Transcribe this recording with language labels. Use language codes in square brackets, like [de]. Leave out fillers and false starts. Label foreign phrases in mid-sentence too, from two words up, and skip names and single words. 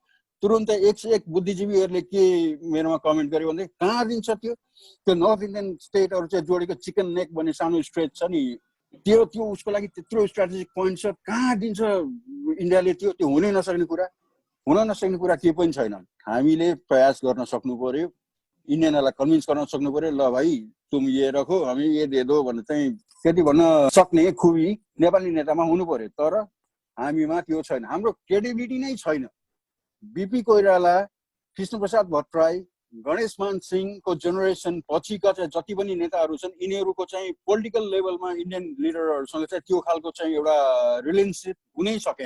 [ne] तुरुन्तै 101 बुद्धिजीवीहरूले के मेरोमा कमेन्ट गर्यो भने कहाँ दिन्छ त्यो [en] North Indian states [ne] चाहिँ जोडेको चिकन नेक भन्ने सानो स्ट्रेच छ नि, त्यो उसको लागि त्यत्रो [en] strategic point [ne] छ, कहाँ दिन्छ इन्डियाले? त्यो हुनै नसक्ने कुरा, हुन नसक्ने कुरा केही पनि छैन। हामीले प्रयास गर्न सक्नु पर्यो, इन्डियनहरूलाई कन्भिन्स गर्न सक्नु पर्यो। ल [hi] भाइ तुम ये रखो [ne] हामी [hi] ये दे दो [ne] भनेर चाहिँ त्यति भन्न सक्ने खुबी नेपाली नेतामा हुनु पर्यो। तर हामीमा त्यो छैन, हाम्रो क्रेडिबिलिटी नै छैन। बिपी कोइराला, कृष्णप्रसाद भट्टराई, गणेश मान सिंहको जेनेरेसन पछिका चाहिँ जति पनि नेताहरू छन्, यिनीहरूको चाहिँ [en] political level Indian leaders [ne] चाहिँ त्यो खालको चाहिँ एउटा रिलेसनसिप हुनै सकेन।